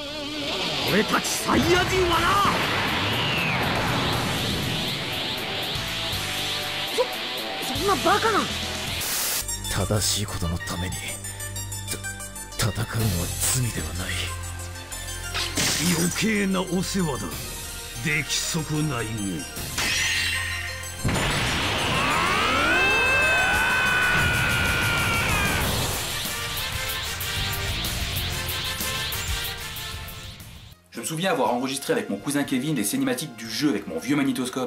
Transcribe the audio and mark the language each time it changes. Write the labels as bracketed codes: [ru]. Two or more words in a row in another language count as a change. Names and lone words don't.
[ja] 俺たちサイヤ人はな。そんなバカな。正しいことのために戦うのは罪ではない。余計なお世話だ。出来損ないも。 [fr] Je me souviens avoir enregistré avec mon cousin Kevin les cinématiques du jeu avec mon vieux magnétoscope.